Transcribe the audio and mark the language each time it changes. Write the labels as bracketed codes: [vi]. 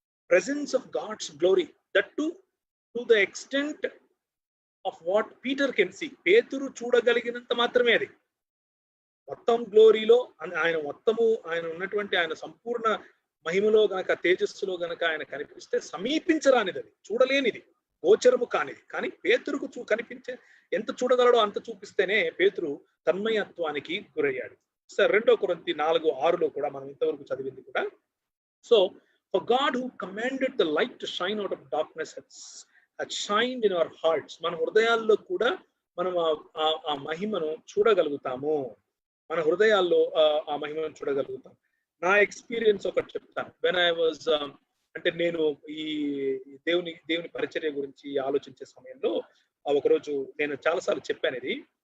[en] presence of God's glory, that too to the extent of what Peter can see. [te] పేతురు చూడగలిగినంత మాత్రమే అది. మొత్తం గ్లోరీలో ఆయన ఉన్నటువంటి ఆయన సంపూర్ణ మహిమలో గనక, తేజస్సులో గనక ఆయన కనిపిస్తే సమీపించరానిది, అది చూడలేనిది, గోచరము కానిది. కానీ పేతురుకు కనిపించే ఎంత చూడగలడో అంత చూపిస్తేనే పేతురు తన్మయత్వానికి గురయ్యాడు. సరే, 2 కొరింథీ 4:6 కూడా మనం ఇంతవరకు చదివింది కూడా. [en] So for God who commanded the light to shine out of darkness had shined in our hearts. [te] మన హృదయాల్లో కూడా మనం ఆ మహిమను చూడగలుగుతాము. మన హృదయాల్లో ఆ మహిమను చూడగలుగుతాం. నా ఎక్స్పీరియన్స్ ఒకటి చెప్తాను. [en] when I was [te] అంటే నేను ఈ దేవుని పరిచర్య గురించి ఆలోచించే సమయంలో ఒకరోజు నేను చాలాసార్లు చెప్పాను ఇది.